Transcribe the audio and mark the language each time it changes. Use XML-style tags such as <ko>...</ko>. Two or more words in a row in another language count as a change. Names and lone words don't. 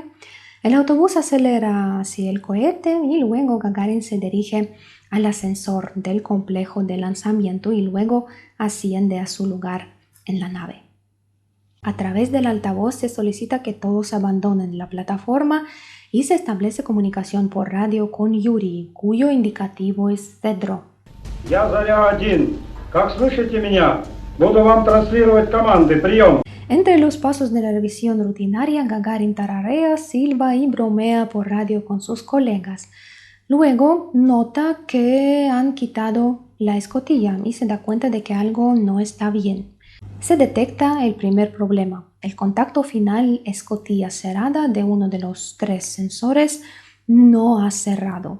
<es>El autobús acelera hacia el cohete y luego Gagarin se dirige al ascensor del complejo de lanzamiento y luego asciende a su lugar en la nave. A través del altavoz se solicita que todos abandonen la plataforma y se establece comunicación por radio con Yuri, cuyo indicativo es Cedro.</es> <ru>Я Заря-1. Как слышите меня? Буду вам транслировать команды. Прием.</ru> <es>Entre los pasos de la revisión rutinaria, Gagarin tararea, silba y bromea por radio con sus colegas. Luego nota que han quitado la escotilla y se da cuenta de que algo no está bien. Se detecta el primer problema. El contacto final escotilla cerrada de uno de los 3 sensores no ha cerrado.</es>